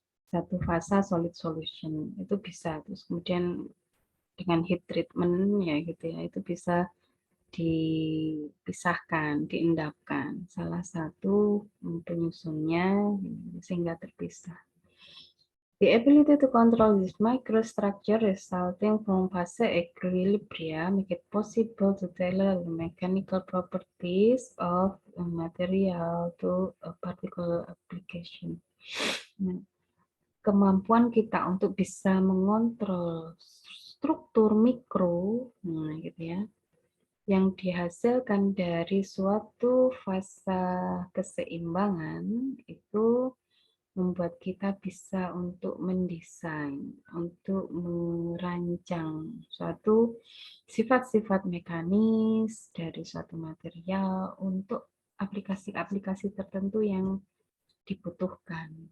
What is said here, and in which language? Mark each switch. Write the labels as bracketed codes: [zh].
[id] Satu fasa solid solution itu bisa, terus kemudian dengan heat treatment ya gitu ya, itu bisa dipisahkan, diendapkan salah satu penyusunnya sehingga terpisah. [en] The ability to control this microstructure resulting from phase equilibria make it possible to tailor the mechanical properties of a material to a particular application. [id] Nah, kemampuan kita untuk bisa mengontrol struktur mikro, nah gitu ya, yang dihasilkan dari suatu fasa keseimbangan itu membuat kita bisa untuk mendesain, untuk merancang suatu sifat-sifat mekanis dari suatu material untuk aplikasi-aplikasi tertentu yang dibutuhkan.